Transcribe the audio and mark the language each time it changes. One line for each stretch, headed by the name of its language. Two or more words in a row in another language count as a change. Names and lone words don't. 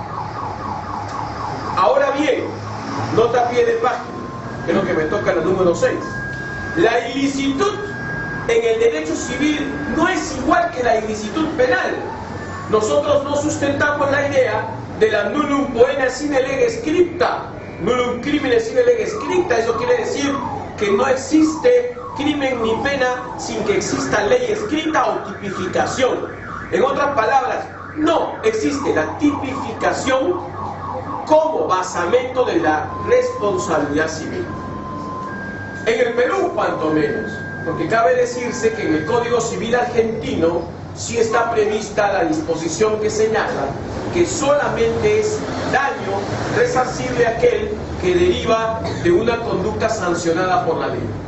Spanish: Ahora bien, nota a pie de página, que es lo que me toca la número 6. La ilicitud en el derecho civil no es igual que la ilicitud penal. Nosotros no sustentamos la idea de la
Latin: nullum poena sine lege scripta, nullum crimine sine lege scripta.
Spanish: Eso quiere decir que no existe crimen ni pena sin que exista ley escrita o tipificación. En otras palabras, no existe la tipificación como basamento de la responsabilidad civil. En el Perú, cuanto menos, porque cabe decirse que en el Código Civil argentino sí está prevista la disposición que señala que solamente es daño resarcible aquel que deriva de una conducta sancionada por la ley.